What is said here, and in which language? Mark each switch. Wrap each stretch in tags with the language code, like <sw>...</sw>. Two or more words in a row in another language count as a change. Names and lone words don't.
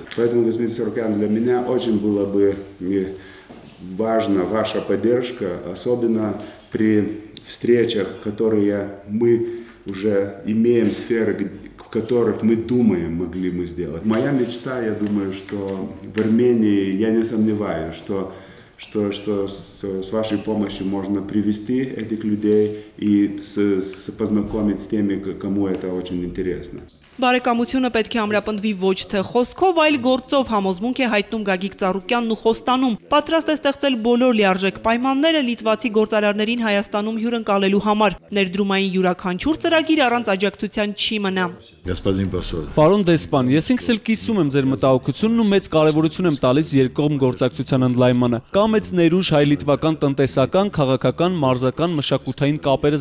<ru>Поэтому, господин Царукян, для меня очень было бы важна ваша поддержка, особенно при встречах, которые мы уже имеем сферы, в которых мы думаем, могли мы сделать. Моя мечта, я думаю, что в Армении, я не сомневаюсь, что с вашей помощью можно привести этих людей и познакомить с теми, кому это очень интересно.</ru> <hy>Բարեկամությունը պետք է ամրապնդվի ոչ թե խոսքով, այլ գործով, համոզմունք է հայտնում Գագիկ Ծառուկյանն ու խոստանում։ Պատրաստ է ստեղծել բոլոր լիարժեք պայմանները լիտվացի գործարարներին Հայաստանում հյուրընկալելու համար։ Ներդրումային յուրաքանչյուր ծրագիր առանց աջակցության չի մնա։ Պարոն դեսպան, ես ինքս էլ կիսում եմ ձեր մտահոգությունն ու մեծ կարևորություն եմ տալիս երկկողմ գործակցության ընդլայնմանը։ Կա մեծ ներուժ հայ-լիտվական տնտեսական, քաղաքական, մարզական, մշակութային կապերը</hy>